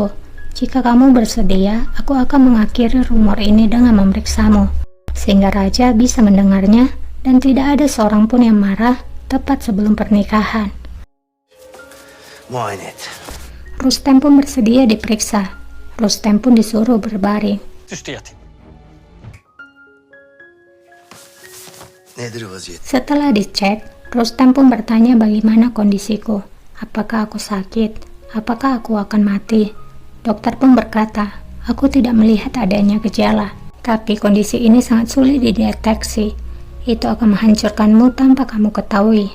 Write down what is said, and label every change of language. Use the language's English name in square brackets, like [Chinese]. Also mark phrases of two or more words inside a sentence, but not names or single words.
[Indonesian] Jika kamu bersedia, aku akan mengakhiri rumor ini dengan memeriksamu, sehingga raja bisa mendengarnya dan tidak ada seorang pun yang marah tepat sebelum pernikahan. [Turkish] Muayene et. [Indonesian] Rustem pun bersedia diperiksa. Rustem pun disuruh berbaring. [Turkish] Üstü yatayım. Nedir vaziyet? [Indonesian] Setelah dicek, Rustem pun bertanya bagaimana kondisiku. Apakah aku sakit? Apakah aku akan mati? Dokter pun berkata, aku tidak melihat adanya gejala, tapi kondisi ini sangat sulit dideteksi. Itu akan menghancurkanmu tanpa kamu ketahui.